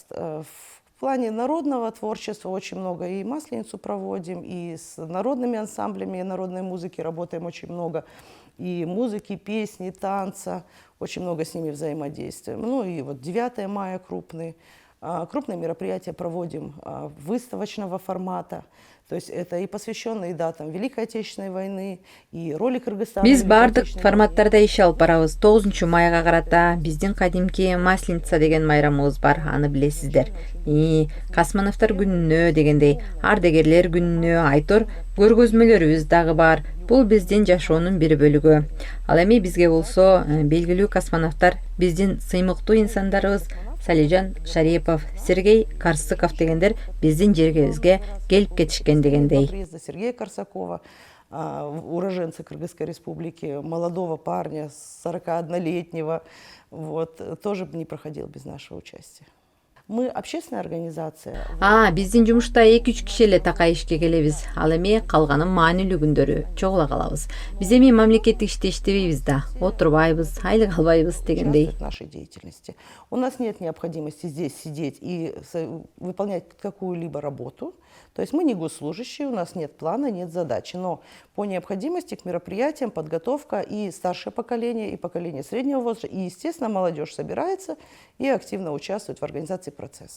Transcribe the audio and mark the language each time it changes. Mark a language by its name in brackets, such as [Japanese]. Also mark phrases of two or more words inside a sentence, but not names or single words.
[Russian] В плане народного творчества очень много, и Масленицу проводим, и с народными ансамблями народной музыки работаем очень много, и музыки, песни, танца, очень много с ними взаимодействуем. И 9 мая крупные мероприятия проводим выставочного формата. То есть это и посвященные датам Великой Отечественной войны, и роли Кыргызстана. [Kyrgyz] Биз бардык форматтарда иш алып барабыз. 9 майга карата биздин кадимки Масленица деген майрамыбыз бар, аны билесиздер. Касмановтор күнүнө дегендей, ардагерлер күнүнө айтор көргөзмөлөрүбүз дагы бар. Бул биздин жашоонун бир бөлүгү. Ал эми бизге болсо белгилүү космонавттар биздин сыймыктуу инсандарыбыз Салижан Шарипов, Сергей Корсаков дегендер биздин жергебизге келип кетишкен дегендей. [Russian] Приезда Сергея Корсакова, уроженца Кыргызской республики, молодого парня, 41-летнего, тоже не проходил без нашего участия. Мы общественная организация. [Kyrgyz] Биздин жумушта 2-3 киши эле такай ишке келебиз. Ал эми калганы маанилүү күндөрү чогула калабыз. Биз эми мамлекеттик иште иштебейбиз да, отурбайбыз, айлык албайбыз дегендей. [Russian] В нашей деятельности. У нас нет необходимости здесь сидеть и выполнять какую-либо работу. То есть мы не госслужащие, у нас нет плана, нет задачи. Но по необходимости к мероприятиям подготовка и старшее поколение, и поколение среднего возраста, и, естественно, молодежь собирается и активно участвует в организации процесса.